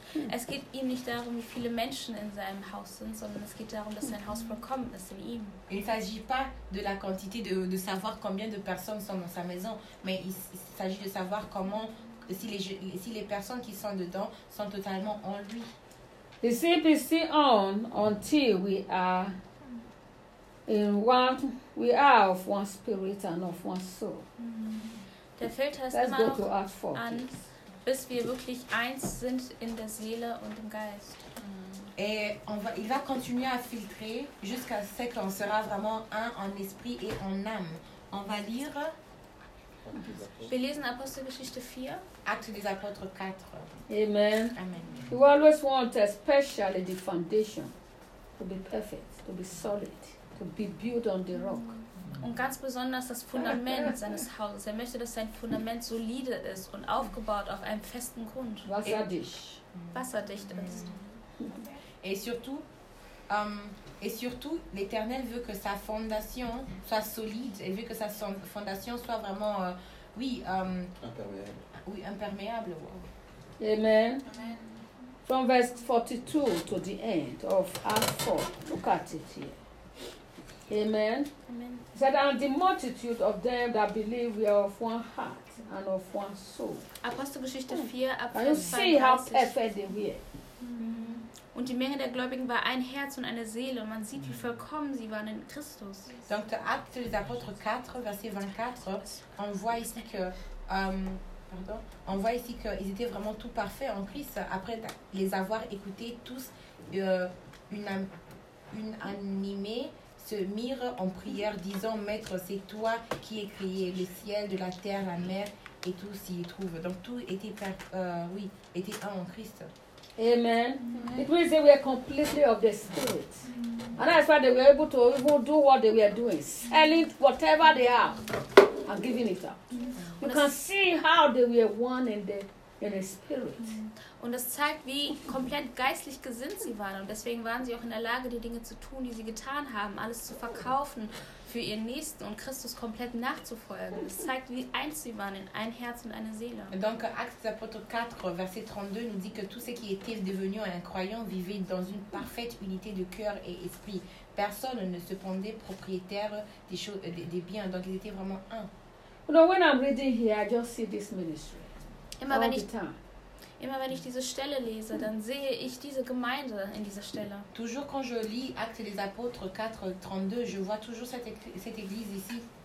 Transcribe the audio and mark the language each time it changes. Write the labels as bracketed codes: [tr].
[de] Es geht ihm nicht darum, wie viele Menschen in seinem Haus sind, sondern es geht darum, dass sein Haus vollkommen ist in ihm. [fr] Il ne s'agit pas de la quantité de savoir combien de personnes sont dans sa maison, mais il s'agit de savoir comment si les personnes qui sont dedans sont totalement en lui. [en] He sleeps on until we are in one, we are of one spirit and of one soul. [de] Der Filter ist immer noch an, bis wir wirklich eins sind in der Seele und im Geist. [fr] Et il va continuer à filtrer jusqu'à ce qu'on sera vraiment un en esprit et en âme. On va lire. [de] Wir lesen Apostelgeschichte 4. [fr] Acte des Apôtres 4. Amen. Amen. [en] We always want especially the foundation to be perfect, to be solid, to be built on the rock. [de] Und ganz besonders das Fundament seines Hauses. Er möchte, dass sein Fundament solide ist und aufgebaut auf einem festen Grund. Wasserdicht ist. [fr] Et surtout, l'Éternel veut que sa fondation soit solide. Il veut que sa fondation soit vraiment, imperméable. [en] Amen. From verse 42 to the end of Acts 4. Look at it here. Amen. Amen. Said, and the multitude of them that believe were of one heart and of one soul. [de] Apostelgeschichte 4, [en] and you see how perfect they were. [de] Und die Menge der Gläubigen war ein Herz und eine Seele. Und man sieht, wie vollkommen sie waren in Christus. [fr] Donc, Acte des Apôtres 4, verset 24, on voit ici que ils étaient vraiment tout parfaits en Christ. Après les avoir écoutés tous, unanimés, se mirent en prière, disant, Maître, c'est toi qui es créé, le ciel, de la terre, la mer et tout s'y trouve. Donc, tout était était un en Christ. Amen. Amen. [en] It means they were completely of the spirit. Mm. And that's why they were able to even do what they were doing. Selling whatever they have and giving it up. Mm. You can see how they were one in the spirit. [de] Und das zeigt, wie komplett geistlich gesinnt sie waren. Und deswegen waren sie auch in der Lage, die Dinge zu tun, die sie getan haben, alles zu verkaufen für ihren Nächsten und Christus komplett nachzufolgen. Das zeigt, wie eins sie waren in ein Herz und eine Seele. [fr] Donc, Acte des Apôtres 4, verset 32, nous dit que tous ceux qui étaient devenus un croyant vivaient dans une parfaite unité de cœur et esprit. Personne ne se pendait propriétaire des biens. Donc, ils étaient vraiment un. [en] No, when I'm reading here, I just see this ministry. [de] Immer wenn ich diese Stelle lese, dann sehe ich diese Gemeinde in dieser Stelle. [fr] Toujours quand je lis Actes des Apôtres 4, 32, je vois toujours cette église ici.